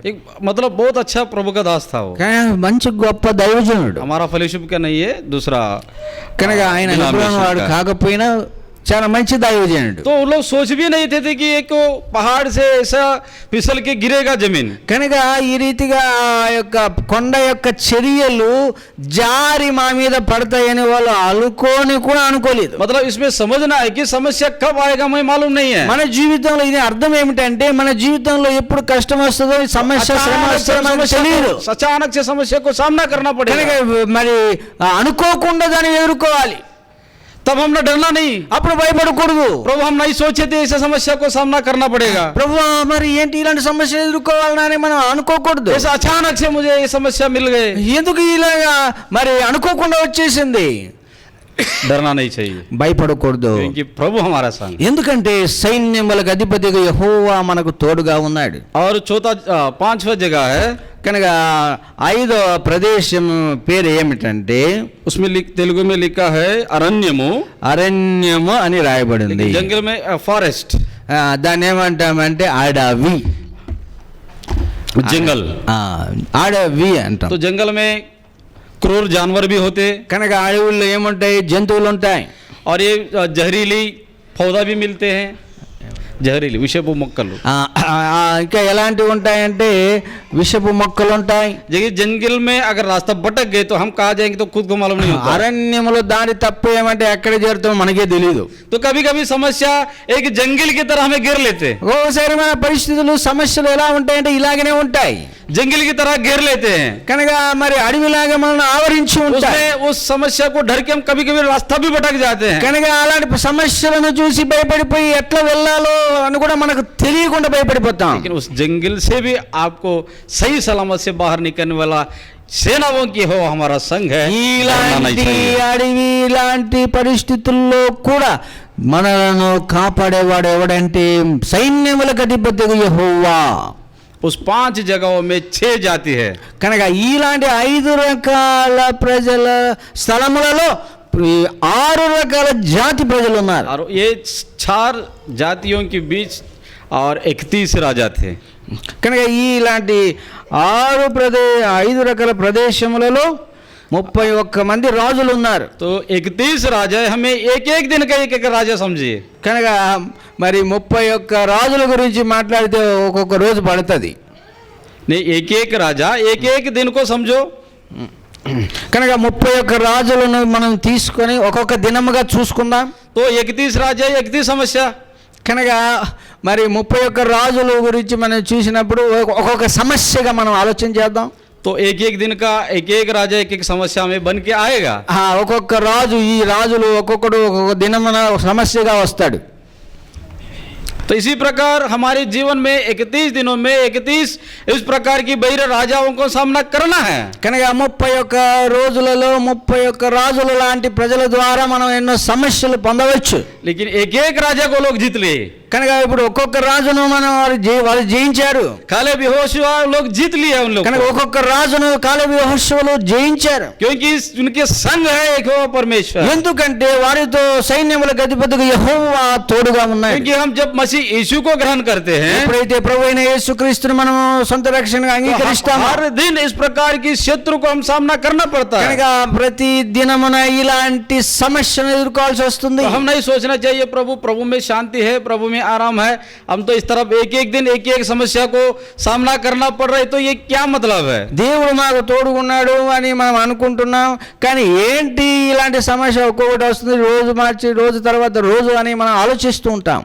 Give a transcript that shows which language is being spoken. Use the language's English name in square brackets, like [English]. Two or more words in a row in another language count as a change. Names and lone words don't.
[Hindi] एक मतलब बहुत अच्छा प्रभु का दास था वो. [Telugu] కానీ మంచి గొప్ప దైవజనుడు. [Hindi] हमारा फेलोशिप का नहीं है, दूसरा. [Telugu] కనుక ఆయన నిపుణుడు వాడు కాకపోయినా చాలా మంచి దైవజనుడు. [Hindi] तो वो लोग सोच भी नहीं थे कि एक पहाड़ से ऐसा फिसल के गिरेगा जमीन. [Telugu] కనుక ఈ రీతిగా ఆ యొక్క కొండ యొక్క చర్యలు జారి మా మీద పడతాయని వాళ్ళు అనుకోని కూడా అనుకోలేదు. [Hindi] मतलब इसमें समझना है कि समस्या कब आएगा मैं मालूम नहीं है. [Telugu] మన జీవితంలో ఇది అర్థం ఏమిటంటే మన జీవితంలో ఎప్పుడు కష్టం వస్తుందో సమస్య శ్రమ వస్తుందో మనకు తెలియదు. [Hindi] अचानक से समस्या को सामना करना पड़ेगा. [Telugu] మరి అనుకోకుండా దాన్ని ఎదుర్కోవాలి. [Hindi] तब हमने डरना नहीं. [Telugu] అప్పుడు భయపడకూడదు. [Hindi] प्रभु हम नहीं सोचे थे ऐसा समस्या को सामना करना पड़ेगा. [Telugu] ప్రభు మరి ఏంటి ఇలాంటి సమస్య ఎదుర్కోవాలని మనం అనుకోకూడదు. [Hindi] ऐसा अचानक से मुझे ये समस्या मिल गए. [Telugu] ఎందుకు ఇలా మరి అనుకోకుండా వచ్చేసింది. [Hindi] डरना नहीं चाहिए, [Telugu] భయపడకూడదు. [Hindi] क्योंकि प्रभु हमारा संग. [Telugu] ఎందుకంటే సైన్యములకు అధిపతిగా యెహోవా మనకు తోడుగా ఉన్నాడు. [Hindi] और चौथा 5वां जगह है. [Telugu] కనుక 5వ ప్రదేశం పేరు ఏమిటంటే [Hindi] उसमें तेलुगु में लिखा है अरण्यमु. [Telugu] అరణ్యము అని రాయబడింది. [Hindi] जंगल में फॉरेस्ट. [Telugu] దాన్ని ఏమంటామంటే అడవి. [Hindi] जंगल [Telugu] అడవి అంటాం. [Hindi] तो जंगल में क्रूर जानवर भी होते. [Telugu] కనుక అడవుల్లో ఏముంటాయి, జంతువులు ఉంటాయి. [Hindi] और ये जहरीली पौधा भी मिलते हैं, जहरीली [Telugu] విషపు మొక్కలు. ఇంకా ఎలాంటివి ఉంటాయంటే విషపు మొక్కలు ఉంటాయి. [Hindi] जंगल में अगर रास्ता भटक गए तो हम कहाँ जाएंगे तो खुद को मालूम नहीं होता. [Telugu] అరణ్యములో దారి తప్పు ఏమంటే ఎక్కడ చేరుతామో మనకే తెలియదు. [Hindi] तो कभी कभी समस्या एक जंगल की तरह हमें घेर लेते. [Telugu] ఓసారి మన పరిస్థితులు సమస్యలు ఎలా ఉంటాయంటే ఇలాగనే ఉంటాయి, [Hindi] जंगल की तरह घेर लेते हैं. [Telugu] కనుక మరి అడవిలాగా మనల్ని ఆవరించి ఉంటాయి. [Hindi] उस समस्या को डर के हम कभी कभी रास्ता भी भटक जाते हैं. [Telugu] కనుక అలాంటి సమస్యలను చూసి భయపడిపోయి ఎట్లా వెళ్ళాలో అని కూడా మనకు తెలియకుండా భయపడిపోతాం. [Hindi] लेकिन उस जंगल से भी आपको सही सलामत से बाहर निकलने वाला सेनावो कि हो हमारा संघ है. [Telugu] ఇలాంటి అడవి లాంటి పరిస్థితుల్లో కూడా మనలను కాపాడేవాడు ఎవడంటే సైన్యములకు అధిపతిగా యెహోవా. [Hindi] उस 5 जगहों में 6 जाति है. [Telugu] కనుక ఇలాంటి 5 రకాల ప్రజల స్థలములలో 6 రకాల జాతి ప్రజలు ఉన్నారు. [Hindi] और ये 4 जातियों के बीच और 31 राजा थे. [Telugu] కనుక ఇలాంటి 5 రకాల ప్రదేశములలో 31 మంది రాజులు ఉన్నారు. [Hindi] तो 31 राजा है, हमें एक एक दिन का एक एक राजा समझिए. [Telugu] కనుక మరి 31 రాజుల గురించి మాట్లాడితే ఒక్కొక్క రోజు పడుతుంది. [Hindi] नहीं, एक एक राजा एक एक दिन को समझो. [Telugu] కనుక 31 రాజులను మనం తీసుకొని ఒక్కొక్క దినముగా చూసుకుందాం. [Hindi] तो 31 राजा 31 समस्या. [Telugu] కనుక మరి 31 రాజుల గురించి మనం చూసినప్పుడు ఒక్కొక్క సమస్యగా మనం ఆలోచన చేద్దాం. [Hindi] तो एक एक दिन का एक एक राजा एक एक समस्या में बन के आएगा. [Telugu] ఒక్కొక్క రాజు ఈ రాజులు ఒక్కొక్కడు ఒక్కొక్క దినమున సమస్యగా వస్తాడు. [Hindi] तो इसी प्रकार हमारे जीवन में 31 दिनों में 31 इस प्रकार की बहिर राजाओं को सामना करना है. [Telugu] కనుక 31 రోజులలో 31 రాజుల లాంటి ప్రజల ద్వారా మనం ఎన్నో సమస్యలు పొందవచ్చు. [Hindi] लेकिन एक एक राजा को लोग जीत लिए. [Telugu] కనుక ఇప్పుడు ఒక్కొక్క రాజును మనం వాళ్ళు జయించారు. [Hindi] कालेब यहोशुआ लोग जीत लिए उन लोग. [Telugu] కనుక ఒక్కొక్క రాజును కాలేబు యెహోషువలు జయించారు. [Hindi] क्योंकि उनके संग है यहोवा परमेश्वर. [Telugu] ఎందుకంటే వారితో సైన్యములకు అధిపతిగా యెహోవా తోడుగా ఉన్నాడు. [Hindi] क्योंकि हम जब मसीह यीशु को ग्रहण करते हैं, [Telugu] ఎప్పుడైతే ప్రభువైన యేసుక్రీస్తును మనం సొంత రక్షణగా అంగీకరిస్తామో [Hindi] हर दिन इस प्रकार की शत्रु को हम सामना करना पड़ता है. [Telugu] కనుక ప్రతి దినమున ఇలాంటి సమస్యను ఎదుర్కోవాల్సి వస్తుంది. [Hindi] तो हम नहीं सोचना चाहिए प्रभु में शांति है, प्रभु में आराम है, हम तो इस तरफ एक एक दिन एक एक समस्या को सामना करना पड़ रहा है. तो ये क्या मतलब है? [Telugu] దేవుడు మాకు తోడుగున్నాడు అని మనం అనుకుంటున్నాం, కానీ ఏంటి ఇలాంటి సమస్య ఒక్కొక్కటి వస్తుంది, రోజు మార్చి రోజు తర్వాత రోజు అని మనం ఆలోచిస్తూ ఉంటాం.